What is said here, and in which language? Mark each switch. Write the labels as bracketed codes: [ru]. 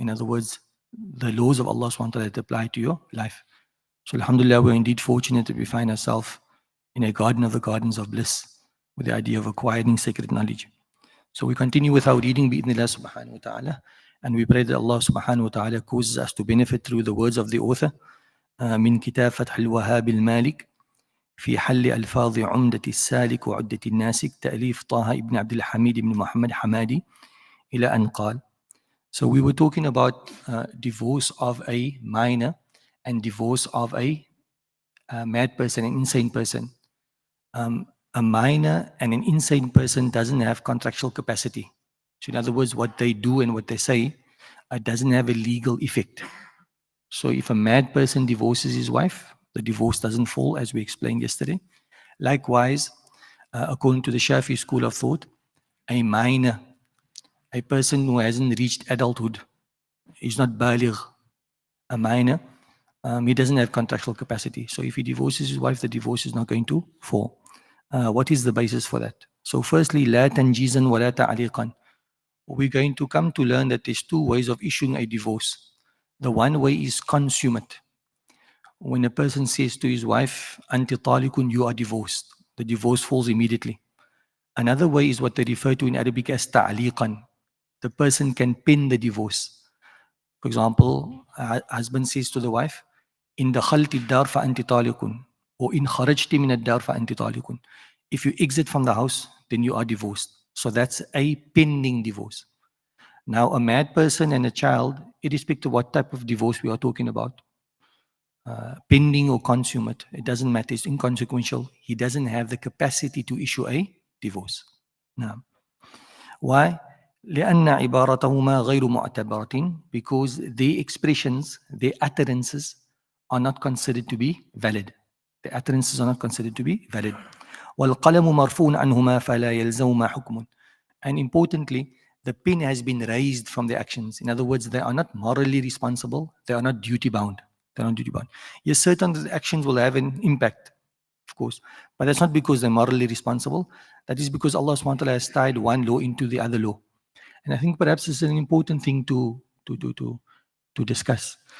[en] In other words, the laws of Allah SWT that apply to your life. So alhamdulillah, we're indeed fortunate that we find ourselves in a garden of the gardens of bliss, with the idea of acquiring sacred knowledge. So we continue with our reading bi'idhnillah subhanahu wa ta'ala, and we pray that Allah subhanahu wa ta'ala causes us to benefit through the words of the author. [ar] من كتاب فتح الوهاب المالك في حل ألفاظ عمدة السالك وعدة الناسك تأليف طه ibn Abdul Hamid ibn Muhammad Hamadi إلى أن قال. [en] So we were talking about divorce of a minor and divorce of a mad person, an insane person. A minor and an insane person doesn't have contractual capacity. So in other words, what they do and what they say doesn't have a legal effect. So if a mad person divorces his wife, the divorce doesn't fall, as we explained yesterday. Likewise, according to the Shafi school of thought, a minor, a person who hasn't reached adulthood, is not baligh, a minor, he doesn't have contractual capacity. So if he divorces his wife, the divorce is not going to fall. What is the basis for that? [ar] So firstly, لا تنجيزا ولا تعليقا. [en] We're going to come to learn that there's two ways of issuing a divorce. The one way is consummate. When a person says to his wife, [ar] Anti talikun, [en] you are divorced, the divorce falls immediately. Another way is what they refer to in Arabic as ta'liqan. The person can pin the divorce. For example, a husband says to the wife, [ar] In dakhalti ad-dar fa anti talikun, [en] or [ar] in kharajti min ad-dar fa anti talikun. [en] If you exit from the house, then you are divorced. So that's a pending divorce. Now, a mad person and a child, irrespective of what type of divorce we are talking about, pending or consummate, it doesn't matter, it's inconsequential. He doesn't have the capacity to issue a divorce. Now, why? [ar] لأن عبارتهما غير معتبرة, [en] because the expressions, the utterances are not considered to be valid. The utterances are not considered to be valid. [ar] والقلم مرفوع عنهما فلا يلزمهما حكم. [en] And importantly, the pen has been raised from the actions. In other words, they are not morally responsible. They are not duty bound. They're not duty bound. Yes, certain the actions will have an impact, of course, but that's not because they're morally responsible. That is because Allah SWT has tied one law into the other law. And I think perhaps this is an important thing to discuss.